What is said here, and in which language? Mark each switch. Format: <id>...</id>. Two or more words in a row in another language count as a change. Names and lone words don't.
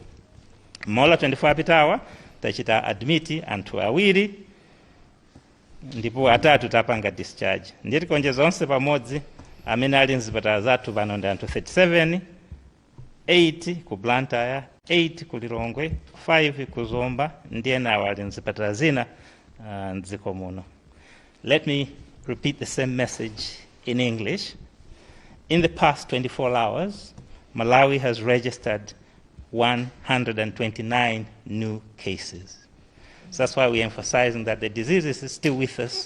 <ny>Mola 24 apitawa tachita admiti anthu awiri ndipo atatu tapanga discharge. Ndiye tikonjeza onse pamodzi amene ali mzipatala zathu pano ndi anthu 37, 8 ku Blantyre, 8 ku Lilongwe, 5 ku Zomba, ndiye nawo ali mzipatala zina mdziko muno.</ny> <en>Let me repeat the same message in English. In the past 24 hours, Malawi has registered 129 new cases. So that's why we're emphasizing that the disease is still with us.</en>